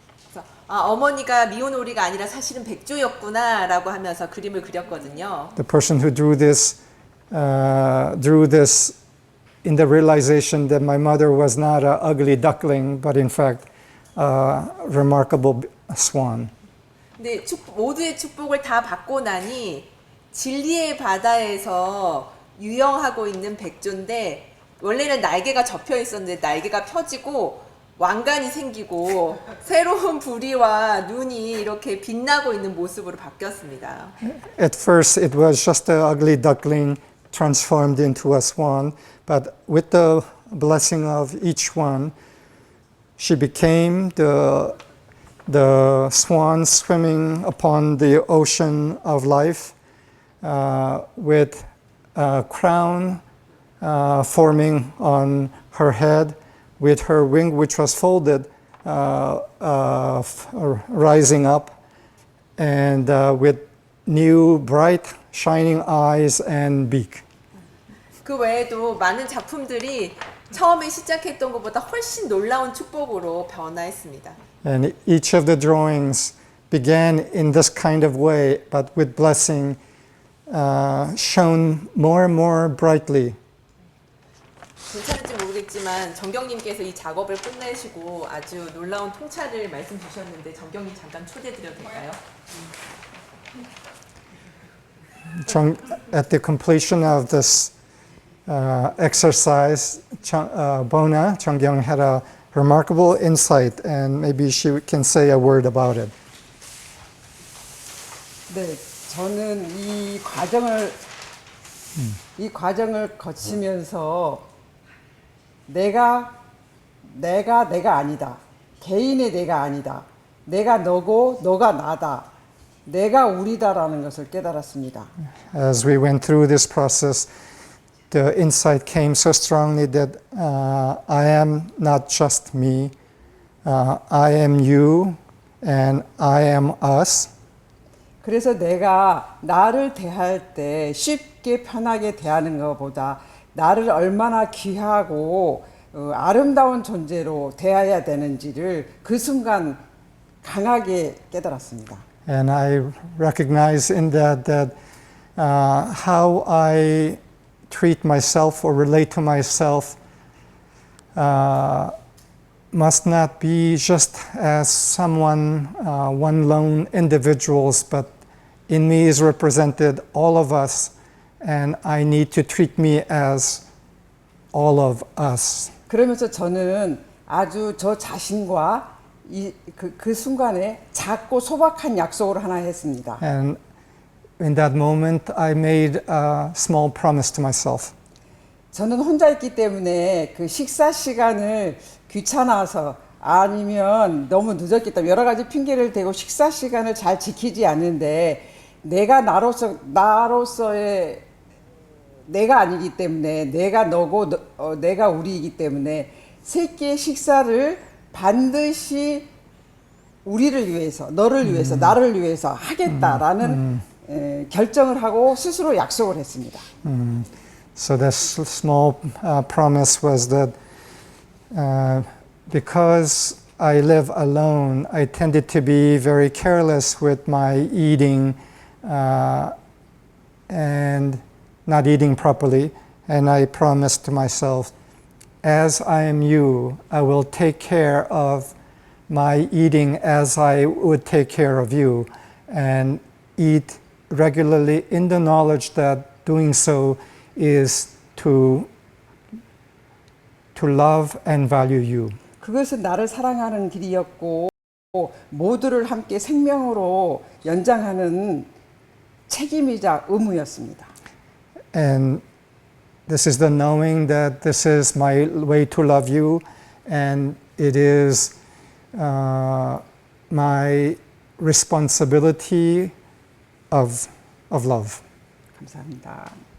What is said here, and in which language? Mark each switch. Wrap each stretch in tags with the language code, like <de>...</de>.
<ko>그래서 어머니가 미운오리가 아니라 사실은 백조였구나라고 하면서 그림을 그렸거든요.</ko> <en>The person who drew this in the realization that my mother was not an ugly duckling, but in fact a remarkable swan.</en> <ko>근데 모두의 축복을 다 받고 나니 진리의 바다에서 유영하고 있는 백조인데 원래는 날개가 접혀 있었는데 날개가 펴지고 왕관이 생기고 새로운 부리와 눈이 이렇게 빛나고 있는 모습으로 바뀌었습니다.</ko> <en>At first it was just an ugly duckling transformed into a swan, but with the blessing of each one, she became the swan swimming upon the ocean of life with a crown forming on her head, with her wing which was folded rising up, and with new bright shining eyes and beak.</en> <ko>그 외에도 많은 작품들이 처음에 시작했던 것보다 훨씬 놀라운 축복으로 변화했습니다.</ko> <en>And each of the drawings began in this kind of way, but with blessing shone more and more brightly.</en> <ko>괜찮을지 모르겠지만 정경님께서 이 작업을 끝내시고 아주 놀라운 통찰을 말씀 주셨는데 정경님 잠깐 초대드려도 될까요?</ko> <en>At the completion of this exercise, Bona Chonggyong had a remarkable insight, and maybe she can say a word about it.</en> <ko>네, 저는 이 과정을 거치면서 내가 아니다. 개인의 내가 아니다. 내가 너고 너가 나다. 내가 우리다라는 것을 깨달았습니다.</ko> <en>As we went through this process, the insight came so strongly that I am not just me, I am you, and I am us.</en> <ko>그래서 내가 나를 대할 때 쉽게 편하게 대하는 것보다 나를 얼마나 귀하고 아름다운 존재로 대해야 되는지를 그 순간 강하게 깨달았습니다.</ko> <en>And I recognize in that how I treat myself or relate to myself must not be just as someone, one lone individuals, but in me is represented all of us, and I need to treat me as all of us.</en> <ko>그러면서 저는 아주 저 자신과 그 순간에 작고 소박한 약속을 하나 했습니다.</ko> <en>And in that moment, I made a small promise to myself.</en> <ko>저는 혼자 있기 때문에 그 식사 시간을 귀찮아서 아니면 너무 늦었기 때문에 여러 가지 핑계를 대고 식사 시간을 잘 지키지 않는데 내가 나로서의 내가 아니기 때문에 내가 너고 내가 우리이기 때문에 세 끼의 식사를 반드시 우리를 위해서 너를 위해서 나를 위해서 하겠다라는 결정을 하고 스스로 약속을 했습니다.</ko> <en>So this small promise was that because I live alone, I tended to be very careless with my eating and not eating properly. And I promised to myself, as I am you, I will take care of my eating as I would take care of you, and eat regularly in the knowledge that doing so is to love and value you.</en> <ko>그것은 나를 사랑하는 길이었고 모두를 함께 생명으로 연장하는 책임이자 의무였습니다.</ko> <en>And this is the knowing that this is my way to love you, and it is my responsibility of love.</en> <ko>감사합니다.</ko>